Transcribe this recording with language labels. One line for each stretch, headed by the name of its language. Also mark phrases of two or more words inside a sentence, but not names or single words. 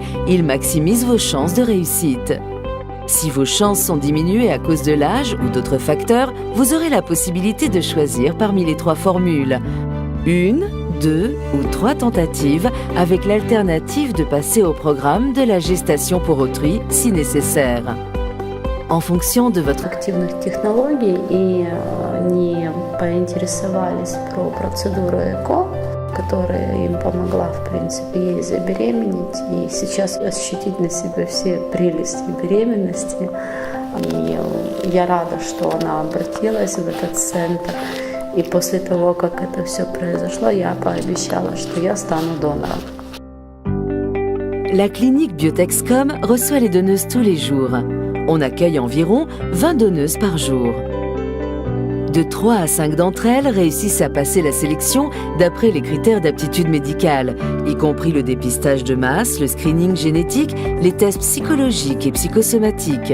French: Il maximise vos chances de réussite. Si vos chances sont diminuées à cause de l'âge ou d'autres facteurs, vous aurez la possibilité de choisir parmi les 3 formules. 1, 2 ou 3 tentatives avec l'alternative de passer au programme de la gestation pour autrui si nécessaire. En fonction de votre
Russian: активных технологий и не поинтересовались про процедуру ЭКО, которая им помогла, в принципе, ей забеременеть и сейчас ощутить на себе все прелести беременности. И я рада, что она обратилась в этот центр. И после того, как это все произошло, я пообещала, что я стану донором.
French: La clinique Biotexcom reçoit les donneuses tous les jours. On accueille environ 20 donneuses par jour. De 3 à 5 d'entre elles réussissent à passer la sélection d'après les critères d'aptitude médicale, y compris le dépistage de masse, le screening génétique, les tests psychologiques et psychosomatiques.